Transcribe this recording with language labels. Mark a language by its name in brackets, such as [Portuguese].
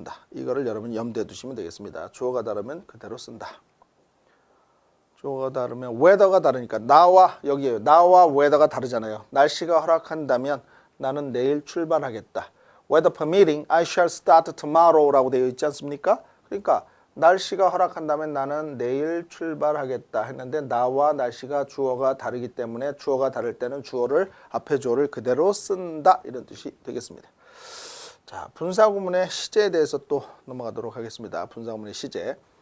[Korean] 이거를 여러분 염두에 두시면 되겠습니다. 주어가 다르면 그대로 쓴다. 주어가 다르면 weather가 다르니까 나와 여기에요. 나와 weather가 다르잖아요. 날씨가 허락한다면 나는 내일 출발하겠다. [English] Weather permitting, I shall start tomorrow라고 [Korean] 되어 있지 않습니까? 그러니까 날씨가 허락한다면 나는 내일 출발하겠다 했는데 나와 날씨가 주어가 다르기 때문에 주어가 다를 때는 앞에 주어를 그대로 쓴다 이런 뜻이 되겠습니다. 자, 분사구문의 시제에 대해서 또 넘어가도록 하겠습니다. 분사구문의 시제.